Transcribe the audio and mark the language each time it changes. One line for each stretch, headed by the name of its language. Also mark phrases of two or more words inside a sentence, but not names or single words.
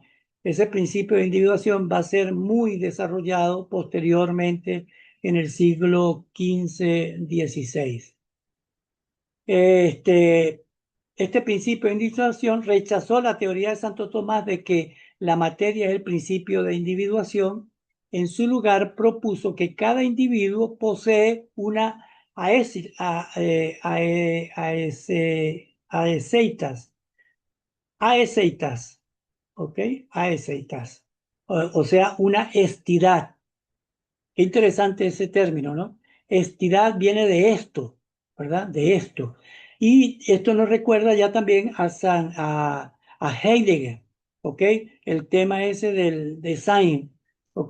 Spanish: Ese principio de individuación va a ser muy desarrollado posteriormente en el siglo XV-XVI. Este principio de individuación rechazó la teoría de Santo Tomás de que la materia es el principio de individuación. En su lugar, propuso que cada individuo posee una aeseitas, aeseitas, ¿ok? Aeseitas, o sea, una estidad. Qué interesante ese término, ¿no? Estidad viene de esto, ¿verdad? De esto. Y esto nos recuerda ya también a Heidegger, ¿ok? El tema ese del design, ¿ok?